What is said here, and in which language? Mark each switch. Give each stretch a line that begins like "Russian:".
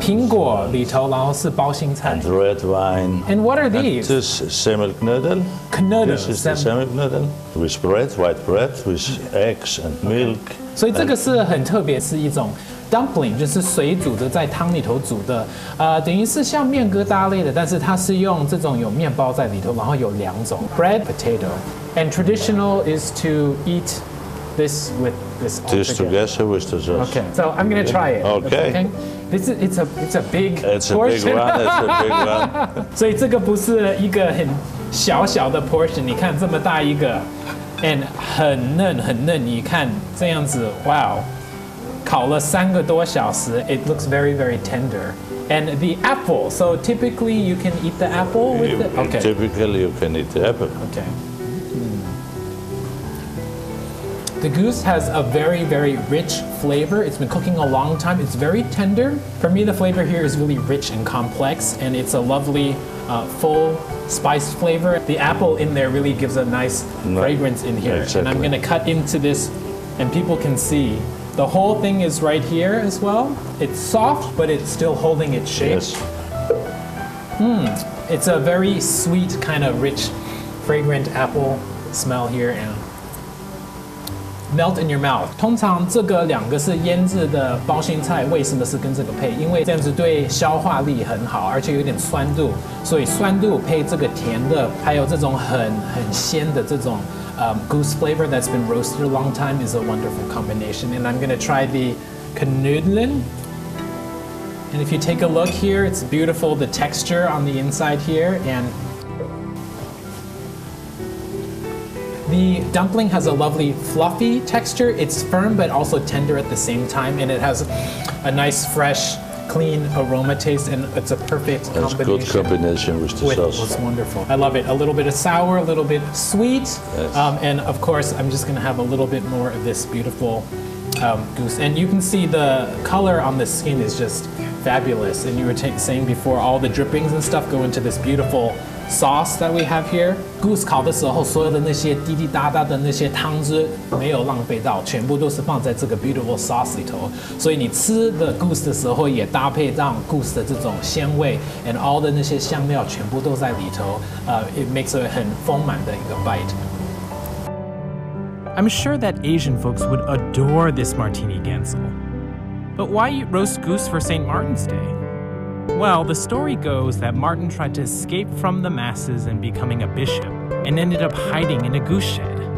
Chinese: 苹果里头，然后是包心菜。
English: and red wine. And what are And these? this semmelknödel. Knödel. This is the semmelknödel with bread, white bread, with eggs and milk.
Chinese: 所以这个是很特别，是一种 dumpling， 就是水煮的，在汤里头煮的，等于是像面疙瘩类的，但是它是用这种有面包在里头，然后有两种
English: bread, potato, and traditional is to eat this with this all This together with the sauce. Okay, so I'm gonna try it. Okay. This is it's a big It's a portion. big one. It's a big one.
Chinese: 所以这个不是一个很小小的 portion， 你看这么大一个 ，and 很嫩很嫩，你看这样子，哇、wow 烤了3个多小时 ，
English: it looks very very tender. And the apple, so typically you can eat the apple with it. Okay. Typically you can eat the apple. Okay. The goose has a very, very rich flavor. It's been cooking a long time. It's very tender. For me, the flavor here is really rich and complex, and it's a lovely, full spiced flavor. The apple in there really gives a nice fragrance in here. Exactly. And I'm gonna cut into this, and people can see. The whole thing is right here as well. It's soft, but it's still holding its shape. Yes. It's a very sweet, kind of rich, fragrant apple smell here, and melt in your mouth.
Chinese: 通常这个2个是腌制的包心菜，为什么是跟这个配？因为这样子对消化力很好，而且有点酸度，所以酸度配这个甜的，还有这种很鲜的这种goose
English: flavor that's been roasted a long time is a wonderful combination. And I'm gonna try the knödeln. And if you take a look here, it's beautiful, the texture on the inside here, and the dumpling has a lovely fluffy texture. It's firm but also tender at the same time, and it has a nice fresh, clean aroma taste, and it's a perfect combination. good combination with the sauce. It's wonderful. I love it. A little bit of sour, a little bit sweet, Yes. And of course, I'm just gonna have a little bit more of this beautiful goose. And you can see the color on the skin is just fabulous. And you were saying before, all the drippings and stuff go into this beautiful sauce that we have here.
Chinese: Goose 烤的时候，所有的那些滴滴答答的那些汤汁没有浪费到，全部都是放在这个
English: beautiful sauce
Chinese: 里头。所以你吃的 goose 的时候，也搭配上 goose 的这种鲜味 ，
English: and all
Chinese: 的那些香料全部都在里头。
English: It makes a
Chinese: 很丰满的一个
English: bite. I'm sure that Asian folks would adore this martini Gänsehl. But why eat roast goose for St. Martin's Day? Well, the story goes that Martin tried to escape from the masses and becoming a bishop, and ended up hiding in a goose shed.